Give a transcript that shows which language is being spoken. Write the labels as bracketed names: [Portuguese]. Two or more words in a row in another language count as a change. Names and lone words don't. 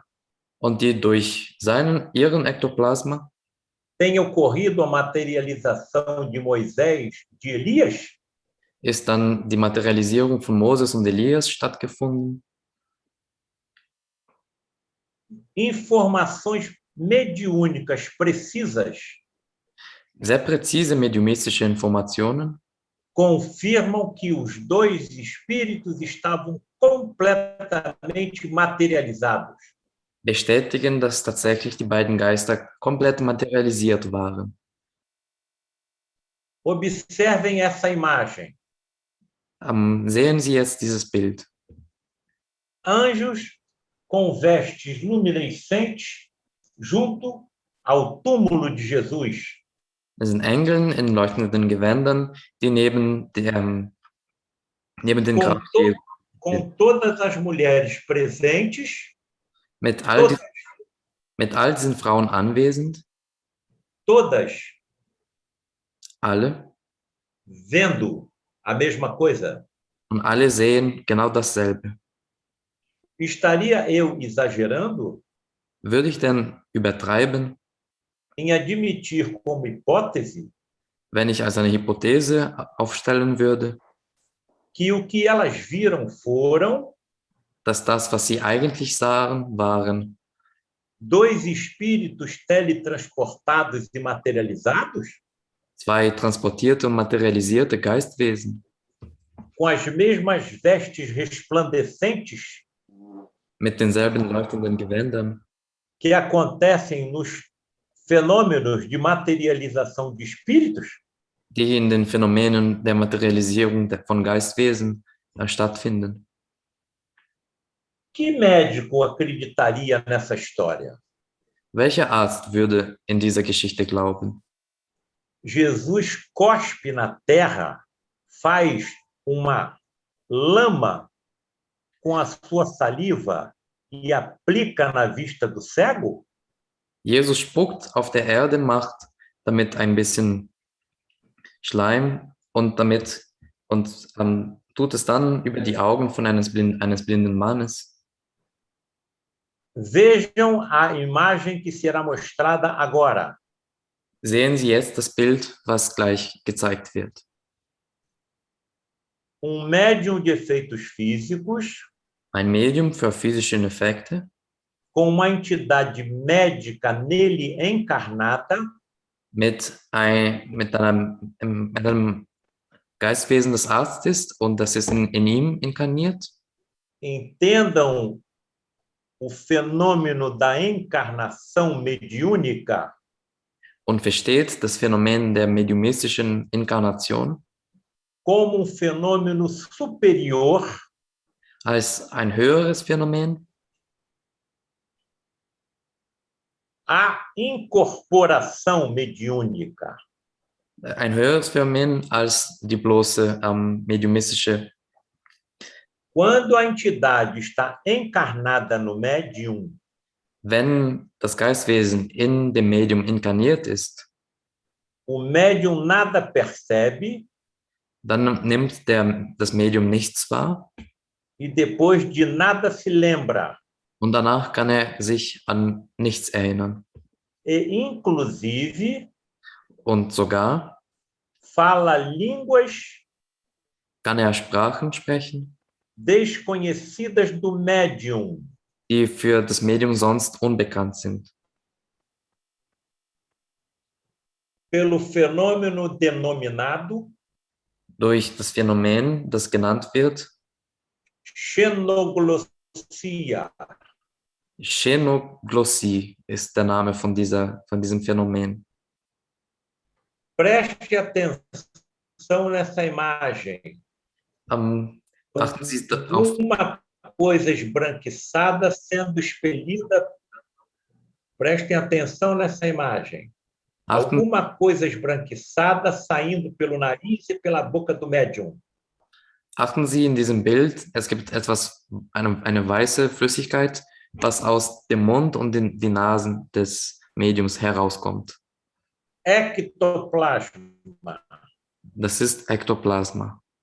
[German] und die durch ihren Ektoplasma [Portuguese] tenha ocorrido a materialização de Moisés, de Elias? [German] ist dann die Materialisierung von Moses und Elias stattgefunden. [Portuguese] Informações mediúnicas precisas [German] Sehr präzise mediumistische Informationen [Portuguese] confirmam que os dois espíritos estavam completamente materializados. [German] bestätigen, dass tatsächlich die beiden Geister komplett materialisiert waren. [Portuguese] Observem essa imagem. [German] Sehen Sie jetzt dieses Bild. [Portuguese] Anjos com vestes luminescentes junto ao túmulo de Jesus. [German] Das sind Engeln in leuchtenden Gewändern, die neben den Grab stehen. [Portuguese] Com todas as mulheres presentes, [German] Mit all, mit all diesen Frauen anwesend, [Portuguese] todas [German] alle, [Portuguese] vendo a mesma coisa? [German] und alle sehen genau dasselbe. [Portuguese] Estaria eu exagerando [German] Würde ich denn übertreiben, [Portuguese] em admitir como hipótese [German] wenn ich als eine Hypothese aufstellen würde, [Portuguese] que o que elas viram foram [German] dass das, was sie eigentlich sahen, waren [Portuguese] dois espíritos teletransportados e materializados, [German] zwei transportierte und materialisierte Geistwesen [Portuguese] com as mesmas vestes resplandecentes [German] mit denselben leuchtenden Gewändern, [Portuguese] que acontecem nos fenômenos de materialização de espíritos? [German] die in den Phänomenen der Materialisierung von Geistwesen stattfinden. [Portuguese] Que médico acreditaria nessa história? [German] Welcher Arzt würde in dieser Geschichte glauben? [Portuguese] Jesus cospe na terra, faz uma lama com a sua saliva e aplica na vista do cego? [German] Jesus spuckt auf der Erde, macht damit ein bisschen Schleim und tut es dann über die Augen von eines blinden Mannes. [Portuguese] Vejam a imagem que será mostrada agora. [German] Sehen Sie jetzt das Bild, was gleich gezeigt wird. [Portuguese] Médium de efeitos físicos [German] Ein Medium für physische Effekte [Portuguese] com uma entidade médica nele encarnada [German] mit einem Geistwesen des Arztes und das ist in ihm inkarniert. [Portuguese] Entendam o fenômeno da encarnação mediúnica [German] Und versteht das Phänomen der mediumistischen Inkarnation [Portuguese] como fenômeno superior [German] als ein höheres Phänomen [Portuguese] à incorporação mediúnica. [German] ein höheres Phänomen als die bloße mediumistische. [Portuguese] Quando a entidade está encarnada no médium, [German] Wenn das Geistwesen in dem Medium inkarniert ist, [Portuguese] o médium nada percebe [German] dann nimmt das Medium nichts wahr [Portuguese] e depois de nada se lembra. [German] und danach kann er sich an nichts erinnern. [Portuguese] E, inclusive, [German] Und sogar [Portuguese] fala línguas [German] kann er Sprachen sprechen, [Portuguese] desconhecidas do médium. [German] die für das Medium sonst unbekannt sind. [Portuguese] Pelo fenômeno denominado [German] Durch das Phänomen, das genannt wird, [Portuguese] xenoglossia. [German] Xenoglossie ist der Name von diesem Phänomen. [Portuguese] Preste atenção nessa imagem. [German] Achten Sie auf [Portuguese] Uma coisa esbranquiçada sendo expelida. Prestem atenção nessa imagem. Alguma coisa esbranquiçada saindo pelo nariz e pela boca do médium. [German] Achten Sie in diesem Bild, es gibt eine weiße Flüssigkeit, was aus dem Mund und die Nasen des Mediums herauskommt. [Portuguese] Ectoplasma. [German] Das ist Ektoplasma.